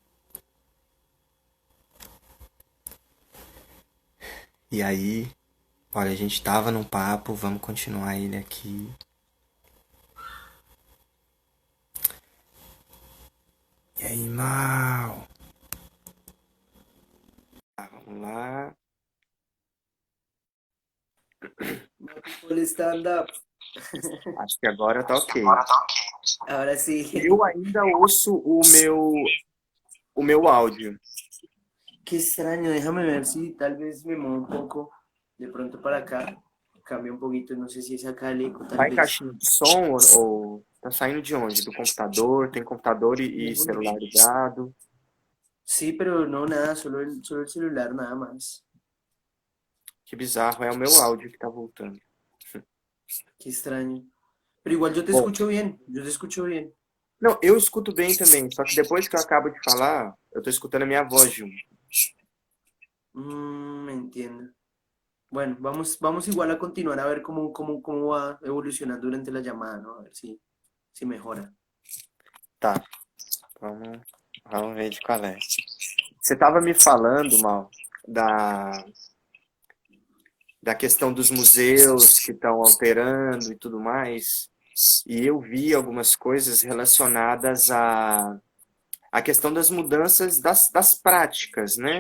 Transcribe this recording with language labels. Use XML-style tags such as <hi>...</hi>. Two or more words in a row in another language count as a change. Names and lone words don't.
<pt>E aí, olha, a gente tava num papo, vamos continuar ele aqui. E aí, mal? Vamos lá.</pt> <en>Full stand-up.</en> <pt>Acho que agora tá ok.</pt> <es>Ahora sí.</es> <pt>Eu ainda ouço o meu áudio.</pt> <es>Qué extraño. Déjame ver si tal vez me muevo un poco de pronto para acá. Cambia un poquito. No sé si es acá el eco, tal</es> <pt>Tá em</pt> <es>vez.</es> <pt>caixinha de som ou tá saindo de onde? Do computador? Tem computador e</pt> <es>No.</es> <pt>celular ligado?</pt> <es>Sí, pero no, nada. Solo el celular, nada más.</es> <pt>Que bizarro, é o meu áudio que tá voltando.</pt> <es>Qué extraño. Pero igual yo te</es> <pt>Bom,</pt> <es>escucho bien. Yo te escucho bien.</es> <pt>não, eu escuto bem também, só que depois que eu acabo de falar, eu tô escutando a minha voz junto.</pt> <es>Entiendo. Bueno, vamos igual a continuar a ver cómo va evolucionando durante la llamada, ¿no? A ver si mejora.</es> <pt>Tá, vamos, vamos ver de qual é. Você estava me falando, Mal, da, da questão dos museus que estão alterando e tudo mais, e eu vi algumas coisas relacionadas à questão das mudanças das práticas, né?</pt>